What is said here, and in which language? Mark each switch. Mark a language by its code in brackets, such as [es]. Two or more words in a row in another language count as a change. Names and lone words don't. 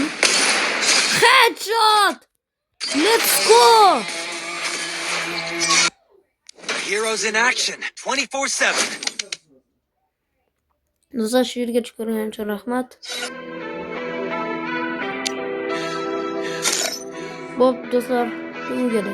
[en] Headshot! Let's go! Heroes in action 24/7. [uz] Do'stlar, shu yerga chiqarganing uchun rahmat. Bo'p do'stlar, tugadi.